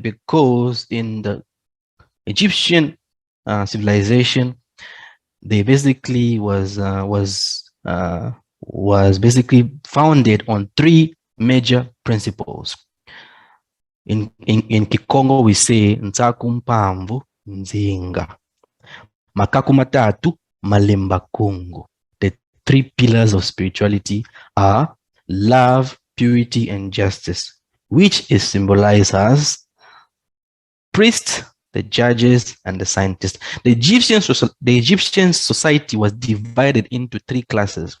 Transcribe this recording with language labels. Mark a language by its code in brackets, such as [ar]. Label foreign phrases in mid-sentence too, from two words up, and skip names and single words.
[en] Because in the Egyptian civilization, they basically was basically founded on three major principles. In Kikongo we say [kg] Nzaku mpamvu nzinga, makaku matatu malemba kungu. [en] The three pillars of spirituality are love, purity, and justice, which is symbolized as priests, the judges, and the scientists. The Egyptian society was divided into three classes.